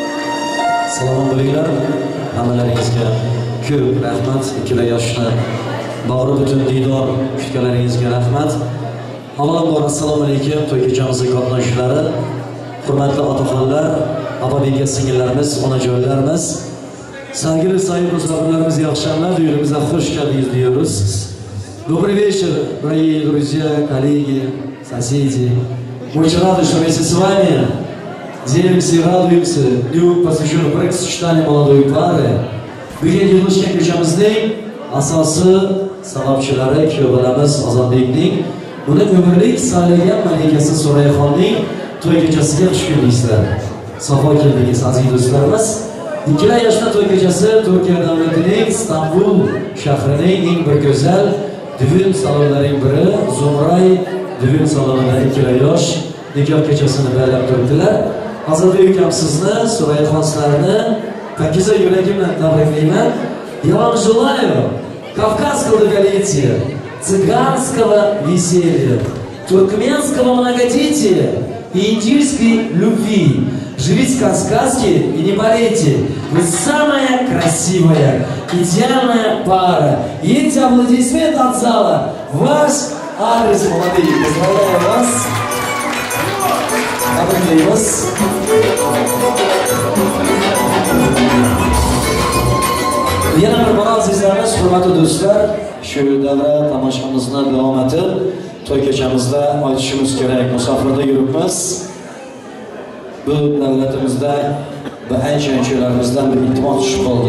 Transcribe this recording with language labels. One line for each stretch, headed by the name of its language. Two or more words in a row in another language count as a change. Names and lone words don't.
Uzbek: Assalomu alaykum. Hammalaringizga ko'p rahmat. Ikkala yoshni
Turkish: Bağrı bütün
Uzbek: diydor kutganlaringizga rahmat. Avvalambor assalomu alaykum to'y kechamizni qatnashchilari, hurmatli otaxonlar, opa-beka singillarimiz, onajonlarimiz,
Turkish: sevgili sayın
Uzbek: misafirlarimiz, yaxshilar, uyimizga xush keldingiz diyoruz.
Russian: Добрый вечер, дорогие друзья, коллеги, соседи. Мы очень рады, что вместе с вами делимся и радуемся дню, посвященному брак-сочетанию молодой пары. Bugun yig'ilishgan kechamizning asosi sababchilari kuyovlarimiz Ozodbekning uni umrlik saylagan malikasi So'rayxonning to'y kechasiga xush kelibsizlar. Safo keldingiz aziz do'stlarimiz. Ikkala yoshli to'y kechasi Turkiya davlatining Istanbul shahrining eng bir go'zal düğün salonlarining biri Zumray düğün salonida ikkala yosh nikoh kechasini baylab turibdilar. Ozodbek ukam sizni, So'rayxon sizlarni Pakiza yuragimdan tabriklayman. Я вам желаю кавказского долголетия, цыганского веселья, туркменского многодетия и индийской любви. Живите как сказки и не болейте. Вы самая красивая, идеальная пара. И эти аплодисменты от зала. Ваш адрес, молодые. Поздравляю вас. Обратите вас.
Uzbek: Yana bir bora azizlarimiz, hurmatli do'stlar, shu davra tomoshamizni davom etib, to'y kechamizda aytishimiz kerak, musofirda yuribmiz. Bu davlatimizda va ancha-anchalarimizdan bir iltimos tushib qoldi.